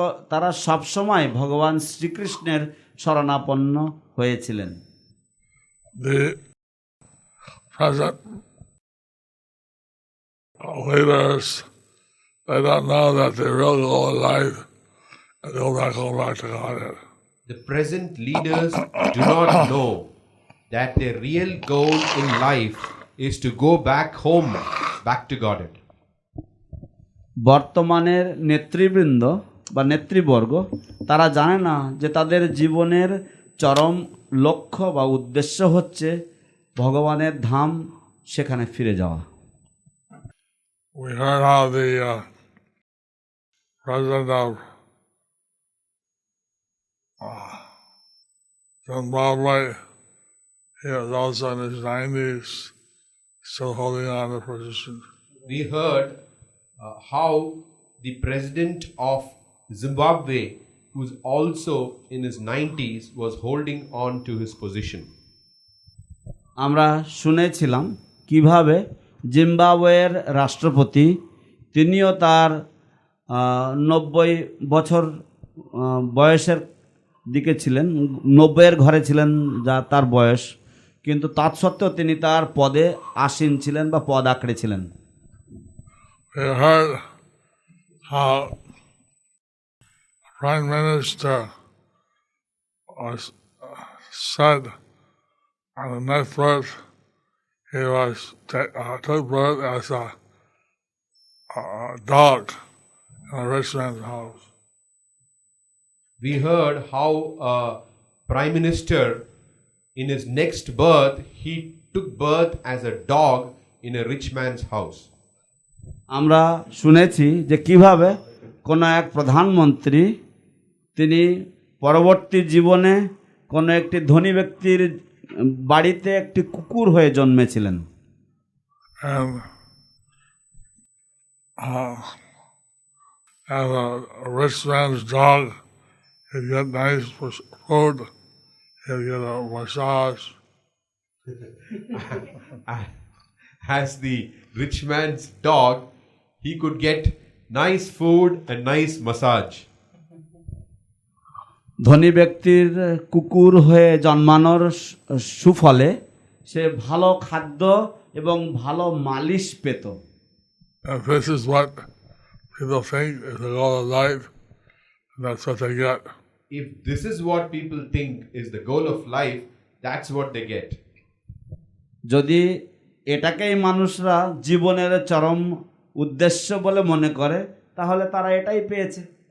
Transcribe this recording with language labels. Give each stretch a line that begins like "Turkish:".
Bangla: তারা সবসময় ভগবান শ্রীকৃষ্ণের শরণাপন্ন হয়েছিলেন।
English: The present leaders, they don't know that they really go alive and they'll not go back to Godhead. The present leaders do not know that their real goal in life is to go back home, back to Godhead.
Bangla: বর্তমানের নেতৃবৃন্দ বা নেতৃবর্গ তারা জানে না যে তাদের জীবনের চরম লক্ষ্য বা উদ্দেশ্য হচ্ছে ভগবানের ধাম, সেখানে ফিরে যাওয়া।
English: We heard how the president of Zimbabwe, he was also in his 90s, still holding on to the position. We heard how the president of Zimbabwe, who's also in his 90s, was holding on to his position.
Bangla: আমরা শুনেছিলাম কিভাবে জিম্বাবুয়ের রাষ্ট্রপতি, তিনিও তার 90 বছর বয়সের দিকে ছিলেন, 90-এর ঘরে ছিলেন যা তার বয়স, কিন্তু তৎসত্ত্বেও তিনি তার পদে আসীন ছিলেন বা পদ আঁকড়ে ছিলেন।
English: We heard how Prime Minister was said on the next birth he was took birth as a dog in a rich man's house. We heard how a prime minister in his next birth, he took birth as a dog in a rich man's house.
Bangla: আমরা শুনেছি যে কিভাবে কোনো এক প্রধানমন্ত্রী তিনি পরবর্তী জীবনে কোনো একটি ধনী ব্যক্তির বাড়িতে একটি কুকুর হয়ে জন্মেছিলেন।
English: And as a rich man's dog, he'd get nice food, he'd get a massage. As the rich man's dog, he could get nice food and nice massage.
Bangla: ধনী ব্যক্তির কুকুর হয়ে জন্মানোর সুফলে সে ভালো খাদ্য এবং ভালো মালিশ পেত।
English: And this is what people think is the goal of life, and that's what they get. If this is what people think is the goal of life, that's what they get.
Bangla: যদি এটাকেই মানুষরা জীবনের চরম উদ্দেশ্য বলে মনে করে তাহলে তারা এটাই পেয়েছে।